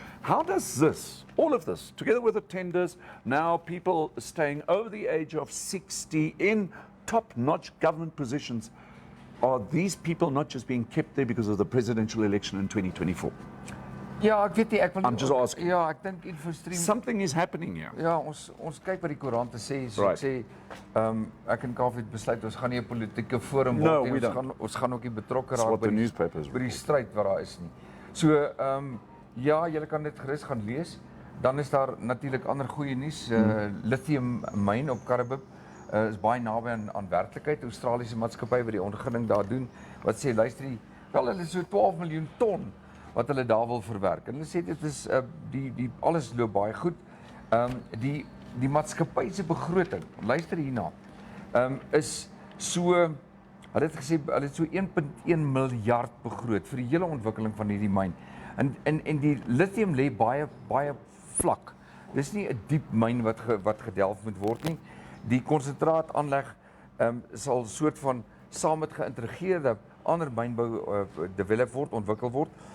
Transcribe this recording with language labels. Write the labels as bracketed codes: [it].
[en] How does this, all of this, together with the tenders, now people staying over the age of 60 in top-notch government positions, are these people not just being kept there because of the presidential election in 2024? [af] Ja, ek weet nie, ek wil [en] I'm just asking. [af] Ja, ek dink InfoStream. [en] Something is happening here. [af] Ja, ons kyk wat die koerante sê, so ek sê ek en Kaufeee het besluit ons gaan nie 'n politieke forum word nie. Ons gaan ook nie betrokke raak by die stryd wat daar is nie. So ja, julle kan dit gerus gaan lees. Dan is daar natuurlik ander goeie nuus. Lithium myn op Kaapstad is baie naby aan werklikheid. Australiese maatskappy wat die ondergronding daar doen, wat sê luister, wel hulle so 12 miljoen ton wat hulle daar wil verwerk. En hulle sê dit is die alles loop baie goed. Die maatskappy se begroting, luister hierna, is so, hulle het gesê hulle het so 1.1 miljard begroot vir die hele ontwikkeling van hierdie myn. En die lithium lê baie vlak. Dis nie 'n diep myn wat gedelf moet word nie. Die konsentraataanleg sal soort van saam met geïntegreerde ander mynbou develop word, ontwikkel word.